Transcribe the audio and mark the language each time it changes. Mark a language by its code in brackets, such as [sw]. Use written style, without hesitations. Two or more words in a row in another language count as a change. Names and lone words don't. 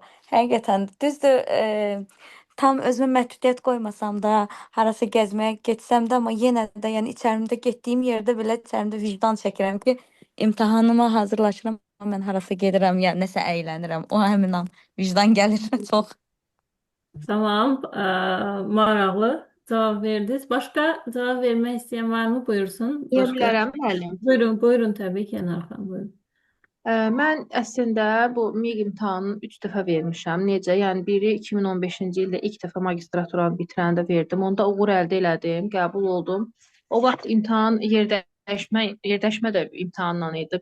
[az] Həqiqətən düzdür, tam özümə məhdudiyyət qoymasam da, harasa gəzməyə getsəm də, amma yenə də, yəni içərimdə getdiyim yerdə belə içərimdə vicdan çəkirəm ki, imtahanıma hazırlaşıram, mən harasa gedirəm, ya nəsə əylənirəm. O həmin an vicdan gəlir çox. Tamam. Maraqlı cevap verdiniz. [tr] Başka cevap vermek isteyen var mı? [az] Buyursun. Deyə [tr] Başka. [az] bilərəm, müəllim. Buyurun. Buyurun tabii ki Enarxan. Buyurun. Mən əslində bu MİQ imtahanını 3 dəfə vermişəm. Necə? Yəni biri 2015-ci ildə ilk dəfə magistraturanı bitirəndə verdim. Onda uğur əldə elədim, qəbul oldum. O vaxt imtahan yerdəşmə də imtahandan idi.